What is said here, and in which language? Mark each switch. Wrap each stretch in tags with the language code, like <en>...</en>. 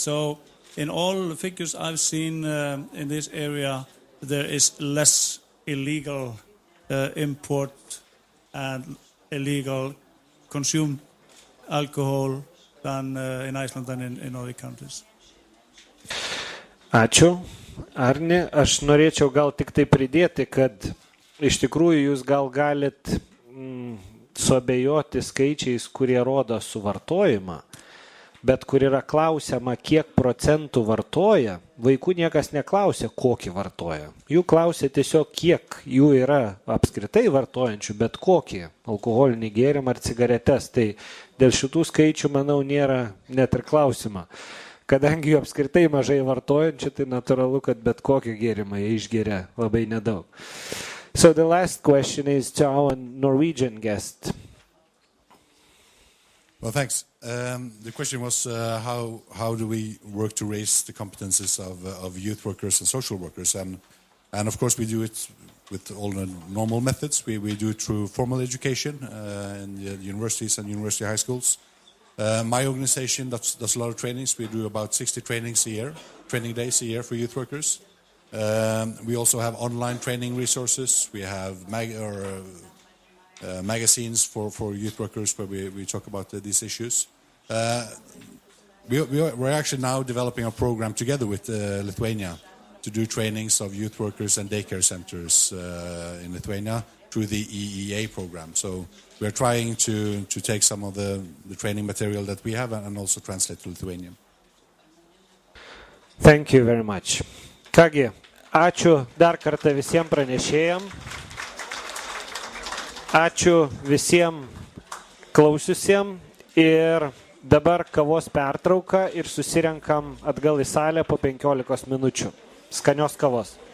<en>So in all the figures I've seen in this area, there is less illegal import and illegal consumed alcohol than in Iceland than in other countries.</en> <lt>Ačiū. Arne, aš norėčiau gal tik tai pridėti, kad iš tikrųjų jūs gal galit suabejoti skaičiais, kurie rodo suvartojimą, bet kur yra klausiama, kiek procentų vartoja, vaikų niekas neklausia, kokį vartoja. Jų klausia tiesiog, kiek jų yra apskritai vartojančių, bet kokį alkoholinį gėrimą ar cigaretes. Tai dėl šitų skaičių, manau, nėra net ir klausima. Kadangi jų apskritai mažai vartojančių, tai natūralu, kad bet kokį gėrimą jie išgeria labai nedaug.</lt> <en>So the last question is to our Norwegian guest. Well, thanks. The question was how do we work to raise the competences of youth workers and social workers, and of course we do it with all the normal methods. We do it through formal education in the universities and university high schools. My organization does a lot of trainings. We do about 60 training days a year for youth workers. We also have online training resources. We have magazines for youth workers where we talk about these issues. We're actually now developing a program together with Lithuania to do trainings of youth workers and daycare centers in Lithuania through the EEA program. So we're trying to take some of the training material that we have and also translate to Lithuanian. Thank you very much.</en> <lt>Kągi, ačiū dar kartą visiems pranešėjams. Ačiū visiems klausiusiems ir dabar kavos pertrauka ir susirenkam atgal į salę po 15 minučių. Skanios kavos.</lt>